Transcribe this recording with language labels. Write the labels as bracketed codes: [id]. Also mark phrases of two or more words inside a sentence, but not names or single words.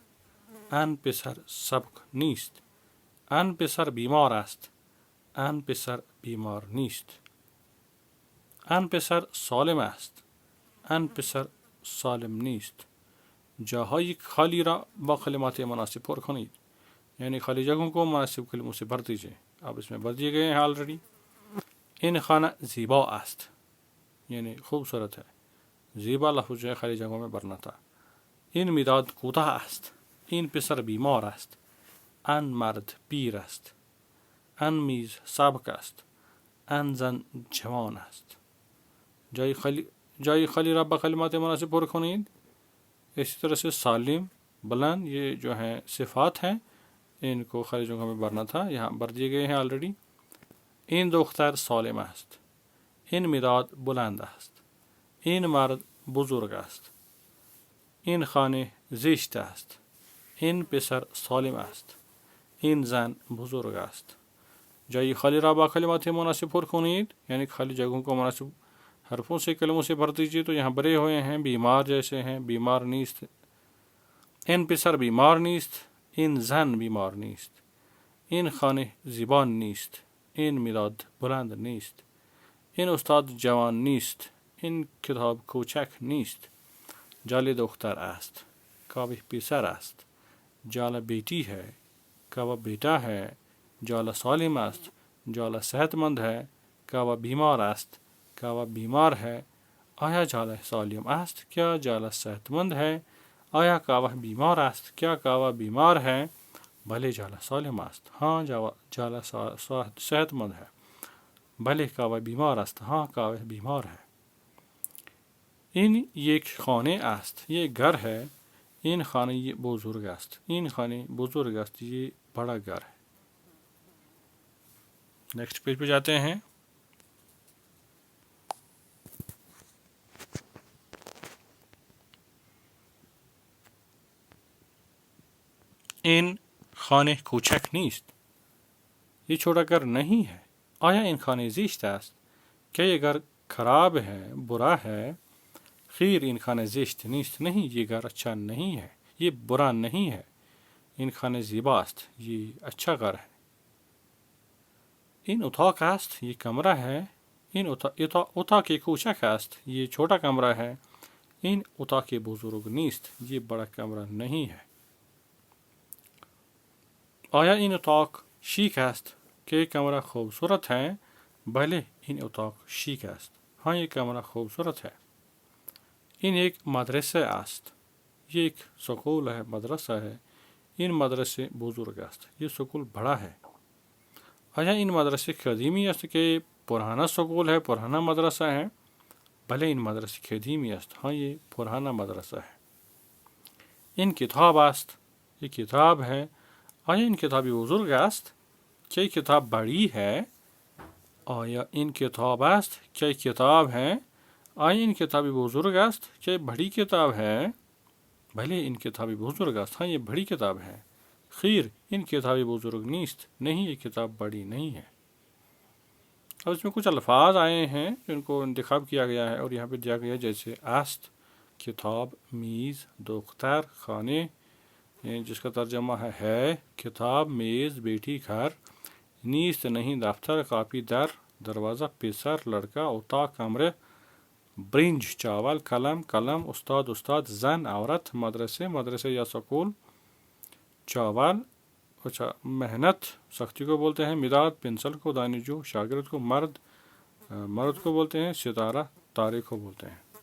[fa] آن پسر سبک نیست. آن پسر بیمار است. آن پسر بیمار نیست. آن پسر سالم است. آن پسر سالم نیست. جاهای خالی را با کلمات مناسب پر کنید، [ur] یعنی خالی جگہوں کو مناسب کلموں سے بھر دیجیے. اب اس میں بھر دیے گئے ہیں آلریڈی. [fa] این خانہ زیبا است، [ur] یعنی خوبصورت ہے. زیبا لفظ جو ہے خالی جگہوں میں بھرنا تھا. [fa] این مداد کوتاه است. این پسر بیمار است. آن مرد پیر است. آن میز سبک است. آن زن جوان است. جای خالی را با کلمات مناسب پر کنید. [ur] اسی طرح سے سالم، بلند، یہ جو ہیں صفات ہیں، ان کو خالی جگہوں میں بھرنا تھا، یہاں بھر دیے گئے ہیں آلریڈی. [fa] این دختر سالم است. این مداد بلند است. این مرد بزرگ است. این خانه زشت است. این پسر سالم است. این زن بزرگ است. جای خالی را با کلمات مناسب پر کنید، [ur] یعنی خالی جگہوں کو مناسب حرفوں سے، کلموں سے بھر دیجیے. تو یہاں بھرے ہوئے ہیں بیمار جیسے ہیں، [fa] بیمار نیست. این پسر بیمار نیست. این زن بیمار نیست. این خانه زیبان نیست. این مداد بلند نیست. این استاد جوان نیست. این کتاب کوچک نیست. جال دختر است. کاوه پسر است. [ur] جال بیٹی ہے. کاوه بیٹا ہے. [fa] جال سالم است. [ur] جال صحت مند ہے. [fa] کاوه بیمار است. [ur] کاوه بیمار ہے. [fa] آیا جال سالم است؟ [ur] کیا جال صحت مند ہے؟ [fa] آیا کاوه بیمار است؟ [ur] کیا کاوه بیمار ہے؟ [fa] بھلے جال سالم است. [ur] ہاں جال صحت مند ہے. [fa] بھلے کاوه بیمار است. [ur] ہاں کاوه بیمار ہے. [fa] این یک خانه است. [ur] یہ گھر ہے. [fa] این خانه بزرگ است. این خانه بزرگ است. [ur] یہ بڑا گھر ہے. نیکسٹ پیج پہ جاتے ہیں. [fa] این خانه کوچک نیست. [ur] یہ چھوٹا گھر نہیں ہے. [fa] آیا این خانه زشت است؟ [ur] کیا یہ گھر خراب ہے، برا ہے؟ [fa] خیر این خانه زشت نیست. [ur] نہیں، یہ گھر اچھا نہیں ہے، یہ برا نہیں ہے. [fa] این خانه زیبا است. [ur] یہ اچھا گھر ہے. [fa] این اتاق است. [ur] یہ کمرہ ہے. [fa] این اتاق کوچک است. [ur] یہ چھوٹا کمرہ ہے. [fa] این اتاق بزرگ نیست. [ur] یہ بڑا کمرہ نہیں ہے. [fa] آیا این اتاق شیک است؟ [ur] کہ یہ کمرہ خوبصورت ہے؟ [fa] بھلے این اتاق شیک است. [ur] ہاں یہ کمرہ خوبصورت ہے. [fa] این ایک مدرسه است. [ur] یہ ایک سکول ہے، مدرسہ ہے. [fa] این مدرسه بزرگ است. [ur] یہ سکول بڑا ہے. [fa] آیا این مدرسه قدیمی است؟ [ur] کہ یہ پرانا سکول ہے، پرانا مدرسہ ہے؟ [fa] بھلے این مدرسه قدیمی است. [ur] ہاں یہ پرانا مدرسہ ہے. [fa] این کتاب است. [ur] یہ کتاب ہے. [fa] آیا این کتابی بزرگ است؟ [ur] کیا یہ کتاب بڑی ہے؟ [fa] آیا این کتاب است؟ [ur] کیا یہ کتاب ہے؟ [fa] آیا این کتابی بزرگ است؟ [ur] کیا یہ بڑی کتاب ہے؟ [fa] بھلے این کتابی بزرگ است. [ur] ہاں یہ بڑی کتاب ہے. [fa] خیر این کتابی بزرگ نیست. [ur] نہیں، یہ کتاب بڑی نہیں ہے. اب اس میں کچھ الفاظ آئے ہیں جن کو انتخاب کیا گیا ہے اور یہاں پہ دیا گیا ہے، جیسے [fa] است، کتاب، میز، دختر، خانه, [ur] جس کا ترجمہ ہے کتاب، میز، بیٹی، گھر، نیست نہیں, دفتر، کاپی، در، دروازہ، پسر، لڑکا، اتاق، کمرے، برنج، چاول، قلم، قلم، استاد، استاد، زن، عورت، مدرسے، مدرسے یا سکول، چاول، اچھا، محنت، سختی کو بولتے ہیں، مداد، پنسل کو، دانشجو، شاگرد کو، مرد، مرد کو بولتے ہیں، ستارہ، تارے کو بولتے ہیں.